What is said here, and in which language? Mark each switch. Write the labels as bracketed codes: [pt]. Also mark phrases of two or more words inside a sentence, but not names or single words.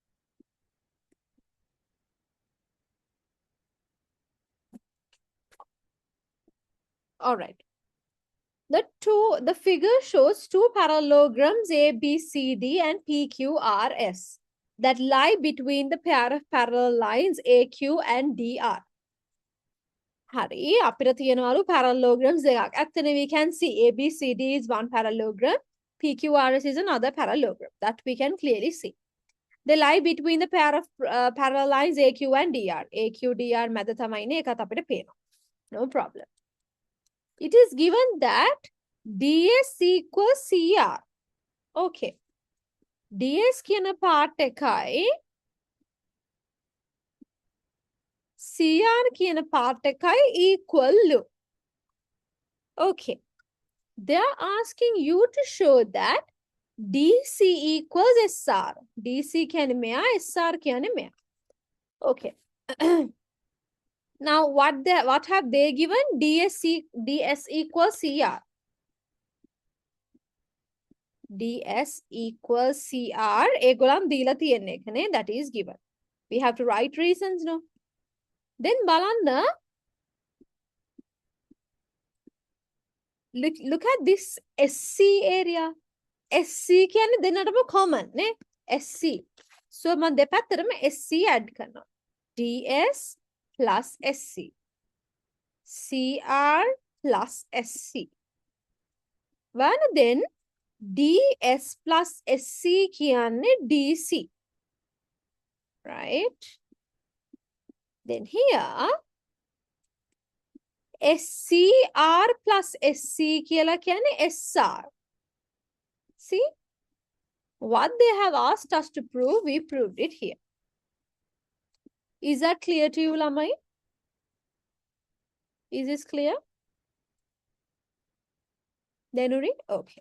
[en] All right. The figure shows two parallelograms A, B, C, D and P, Q, R, S that lie between the pair of parallel lines A, Q and D, R. [si] හරි අපිට තියෙනවලු parallelograms දෙකක්. [en] ඇත්තනේ we can see ABCD is one parallelogram, PQRS is another parallelogram. That we can clearly see. They lie between the pair of parallel lines AQ and DR. [si] AQ DR මැද තමයිනේ ඒකත් අපිට පේනවා. [en] No problem. It is given that DS equals CR. [si] Okay. DS කියන part එකයි CR කියන part එකයි equal ලු. [en] Okay. They are asking you to show that DC equals SR. [si] DC කියන්නේ මෙයා, SR කියන්නේ මෙයා. [en] Okay. Now what have they given? DS equals CR. DS equals CR. [si] ඒගොල්ලන් දීලා තියෙන එකනේ, [en] that is given. We have to write reasons, no? Then බලන්න, look at this SC area. [si] SC කියන්නේ දෙන්නටම common නේ, SC. So මම දෙපැත්තටම SC add කරනවා. [en] DS plus SC. CR plus SC. Well then DS plus SC කියන්නේ DC. Right? Then here SCR plus SC කියලා කියන්නේ SR. See? What they have asked us to prove, we proved it here. Is that clear to you, Lamai? Is this clear? Then read? Okay.